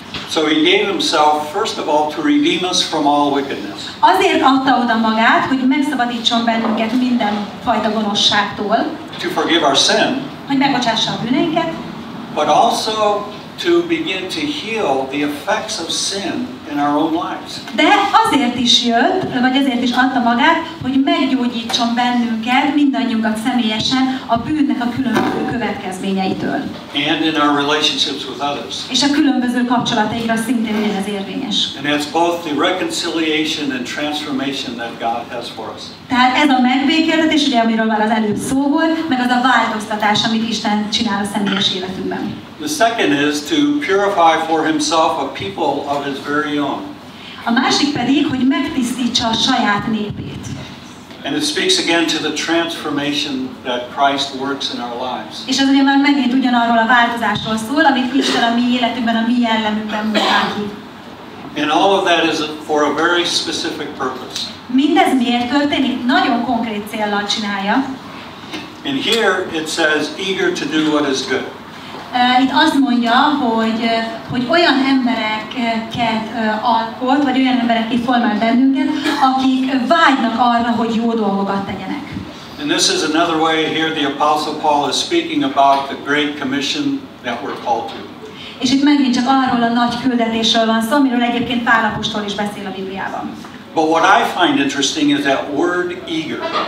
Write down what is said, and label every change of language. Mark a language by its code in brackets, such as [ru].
[en] So He gave Himself, first of all, to redeem us from all wickedness. [hu] Azért adta oda magát, hogy megszabadítson bennünket minden fajta gonoszságtól. [en] To forgive our sin. [hu] Hogy megbocsássa a bűneinket. [en] But also to begin to heal the effects of sin in our own lives. [hu] De azért is jött, vagy azért is adta magát, hogy meggyógyítson bennünket, mindannyiunkat személyesen a bűnnek a különböző következményeitől. [en] And in our relationships with others. [hu] És a különböző kapcsolatainkra szintén ez érvényes. [en] And that's both the reconciliation and transformation that God has for us. [hu] Tehát ez a megbékéltetés, ugye, amiről már az előbb szó volt, meg az a változtatás, amit Isten csinál a személyes életünkben. [en] The second is to purify for Himself a people of His very own. [hu] A másik pedig, hogy megtisztítsa a saját népét. [en] And it speaks again to the transformation that Christ works in our lives. [hu] És ez ugye már megint ugyanarról a változásról szól, amit Isten a mi életünkben, a mi jellemünkben munkál ki. [en] And all of that is for a very specific purpose. [hu] Mindez miért történik? Nagyon konkrét céllal csinálja. [en] And here it says, eager to do what is good. [hu] Itt azt mondja, hogy olyan embereket alkot, vagy olyan emberekké formál bennünket, akik vágynak arra, hogy jó dolgokat tegyenek. [en] And this is another way here the Apostle Paul is speaking about the Great Commission that we're called to. [hu] És itt megint csak arról a nagy küldetésről van szó, amiről egyébként Pál apostol is beszél a Bibliában. [en] But what I find interesting is that word eager.